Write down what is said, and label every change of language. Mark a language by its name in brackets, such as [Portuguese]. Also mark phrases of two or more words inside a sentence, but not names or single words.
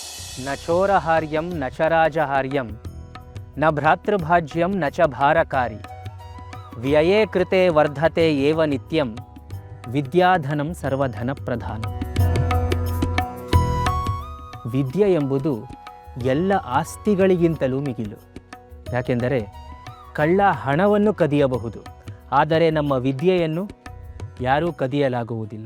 [Sanskrit] ನ ಚೋರಹಾರ್ಯಂ ನ ಚ ರಾಜಹಾರ್ಯಂ ನ ಭ್ರಾತೃಭಾಜ್ಯಂ ನ ಚ ಭಾರಕಾರಿ ವ್ಯಯೇ ಕೃತೆ ವರ್ಧತೆ ಏವ ನಿತ್ಯಂ ವಿದ್ಯಾಧನಂ ಸರ್ವಧನ ಪ್ರಧಾನ. [Kannada] ವಿದ್ಯೆ ಎಂಬುದು ಎಲ್ಲ ಆಸ್ತಿಗಳಿಗಿಂತಲೂ ಮಿಗಿಲು. ಯಾಕೆಂದರೆ ಕಳ್ಳ ಹಣವನ್ನು ಕದಿಯಬಹುದು, ಆದರೆ ನಮ್ಮ ವಿದ್ಯೆಯನ್ನು ಯಾರೂ ಕದಿಯಲಾಗುವುದಿಲ್ಲ.